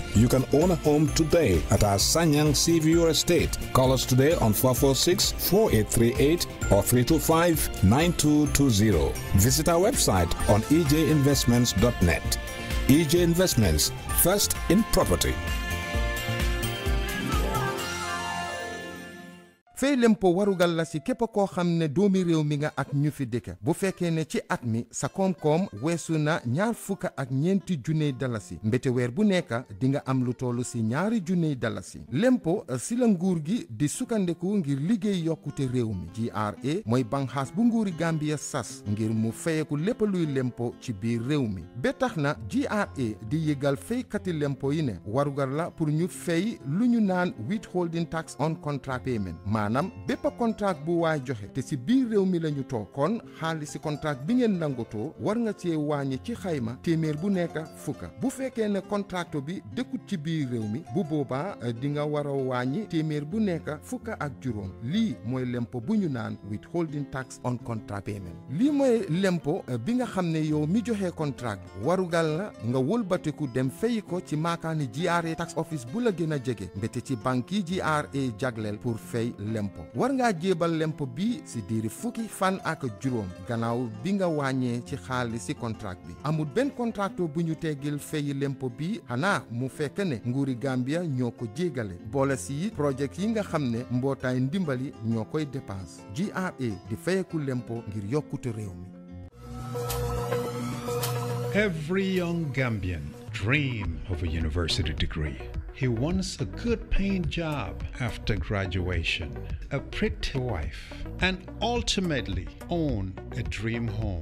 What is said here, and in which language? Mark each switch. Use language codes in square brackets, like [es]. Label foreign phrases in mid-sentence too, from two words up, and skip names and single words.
[en] You can own a home today at our Sanyang Seaview Estate. Call us today on 446-4838 or 325-9220. Visit our website on ejinvestments.net. EJ Investments, first in property. [wo] fay lempo warugal la si képp koo xam ne doomi réew mi nga ak ñu fi dëkk bu fekkee ne ci at mi sa koom-koom weesu na $2,000 mbete weer bu nekk di nga am lu tollu si $2,000. lempo si la nguur gi di sukkandeku ngir liggéey yokkute réew mi. GRA mooy banxaas bu nguuri Gambia sas ngir mu fayeku lépp luy lempo ci biir réew mi ba tax na GRA di yëgal faykati lempo yi ne warugal la pour ñu fay lu ñu naan [en] withholding tax on contract payment. [wo] maanaam bépp contract bu waay joxe te si biir réew mi la ñu toog kon xaalis si contract bi ngeen nangotoo war nga cee wàññi ci xayma téeméer bu nekk fukka bu fekkee ne contracto bi dëkkut ci biir réew mi bu boobaa di nga war a wàññi téeméer bu nekk fukka ak juróom. lii mooy lempo bu ñu naan [en] withholding tax on contract payment. [wo] lii mooy lempo bi nga xam ne yow mi joxe contract warugal la nga wëlbatiku dem fay ko ci maakaani GRA [en] tax office [wo] bu la gën a jege mbete ci banque yi GRA jagleel pour fay lempo. war ngaa jébal lempo bi si diiri fukki fan ak juróom gannaaw bi nga wàññee ci xaalis si contract bi. amul benn contracto bu ñu teggil fay lempo bi xanaa mu fekk ne nguuri Gambia ñoo ko jégale boole si projet yi nga xam ne mbootaay ndimbali ñoo koy dépense. GRA di fayeku lempo ngir yokkute réew mi. [en] Every young Gambian dreams of a university degree. He wants a good paying job after graduation, a pretty wife, and ultimately own a dream home.